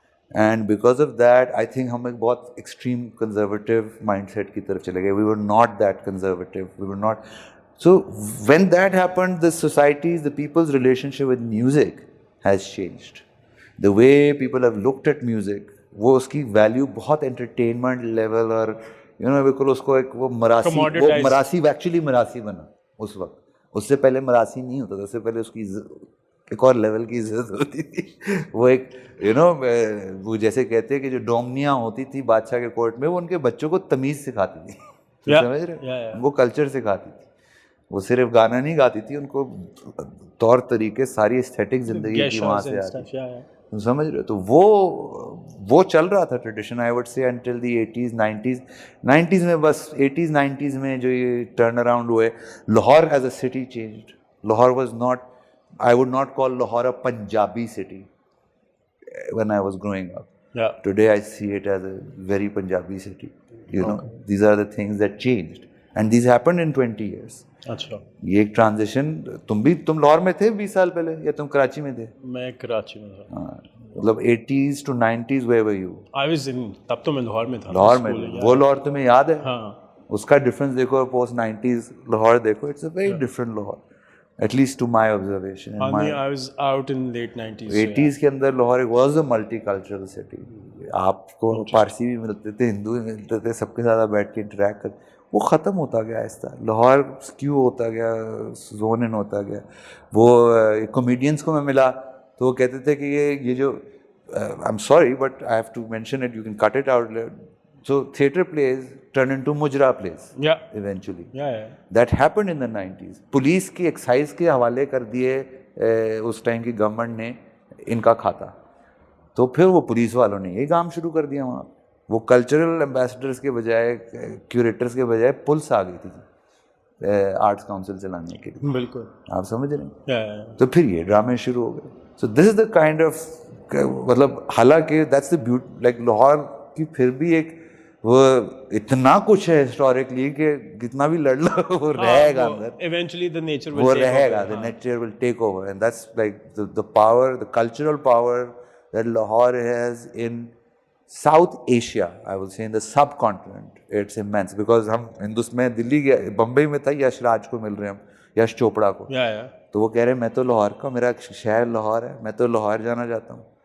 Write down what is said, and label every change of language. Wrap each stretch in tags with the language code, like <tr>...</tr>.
<en>And because of that, I think</en> <ur>ہم ایک بہت ایکسٹریم کنزرویٹیو مائنڈ سیٹ کی طرف چلے گئے.</ur> <en>We were not that conservative. We were not. So when that happened, the societies, the people's relationship with music has changed. The way people have looked at music,</en> <ur>وہ اس کی value بہت entertainment level اور بالکل اس کو ایک وہ مراسی actually مراسی بنا اس وقت. اس سے پہلے مراسی نہیں ہوتا تھا, اس سے پہلے اس کی ایک اور لیول کی عزت ہوتی تھی. وہ ایک وہ جیسے کہتے ہیں کہ جو ڈومنیاں ہوتی تھی بادشاہ کے کورٹ میں, وہ ان کے بچوں کو تمیز سکھاتی تھی, سمجھ رہے, ان کو کلچر سکھاتی تھی. وہ صرف گانا نہیں گاتی تھی, ان کو طور طریقے ساری ایستھیٹک زندگی کی وہاں سے آتی, سمجھ رہے. تو وہ چل رہا تھا tradition,</ur> <en>I would say until the</en> <ur>80s 90s میں. بس 80s 90s میں جو یہ ٹرن اراؤنڈ ہوئے, Lahore</ur> <en>As a city changed. Lahore was not, I would not call Lahore a Punjabi city when I was growing up. Yeah. Today I see it as a very Punjabi city. These are the things that changed. And these happened in 20 years.</en> <ur>اچھا, یہ ایک transition. تم لاہور میں تھے 20 سال پہلے یا تم کراچی میں تھے؟ میں کراچی میں تھا. مطلب</ur> <en>80s to 90s where were you? I was in,</en> <ur>تب تو میں لاہور میں تھا. لاہور میں. وہ لاہور تمہیں یاد ہے؟ ہاں. اس کا ڈفرینس دیکھو, پوسٹ 90s لاہور دیکھو,</ur> <en>It's a very different Lahore. At least to my observation. I was out in late 90s. 80s</en> <ur>کے اندر Lahore</ur> <en>was a multicultural city.</en> <ur>آپ کو پارسی بھی ملتے تھے, ہندو بھی ملتے تھے, سب کے ساتھ بیٹھ کے انٹریکٹ کر. وہ ختم ہوتا گیا آہستہ. لاہور اسکیو ہوتا گیا, زون ان ہوتا گیا. وہ کامیڈینس کو میں ملا تو وہ کہتے تھے کہ یہ جو</ur> <en>I'm sorry but I have to mention it, you can cut it out. So theatre plays turn into mujra plays. Yeah. Eventually. Yeah. That happened in the 90s.</en> <ur>Police کی ایکسائز کے حوالے کر دیے اس ٹائم کی government نے ان کا کھاتا. تو پھر وہ پولیس والوں نے یہ کام شروع کر دیا وہاں. وہ کلچرل ایمبیسڈرس کے بجائے, کیوریٹرس کے بجائے پولیس آ گئی تھی آرٹس کاؤنسل چلانے کے لیے. بالکل, آپ سمجھ رہے ہیں.</ur> <en>yeah.</en> <ur>تو پھر یہ ڈرامے شروع ہو گئے.</ur> <en>so this is the kind of,</en> <ur>مطلب حالانکہ that's the beauty, like Lahore کی پھر بھی ایک وہ اتنا کچھ ہے ہسٹوریکلی کہ کتنا بھی لڑ لو وہ رہے گا اندر.</ur> <en>Eventually the nature will</en> <ur>وہ رہے گا,</ur> <en>the nature will take over. And that's like the power, the cultural power that Lahore has in South Asia, I will say in the subcontinent. It's immense because</en> <ur>ہم ہندوستان میں دلی گیا, بمبئی میں تھا, یش راج کو مل رہے ہیں ہم, یش چوپڑا کو. تو وہ کہہ رہے ہیں میں تو لاہور کا, میرا شہر لاہور ہے, میں تو لاہور جانا چاہتا ہوں.</ur>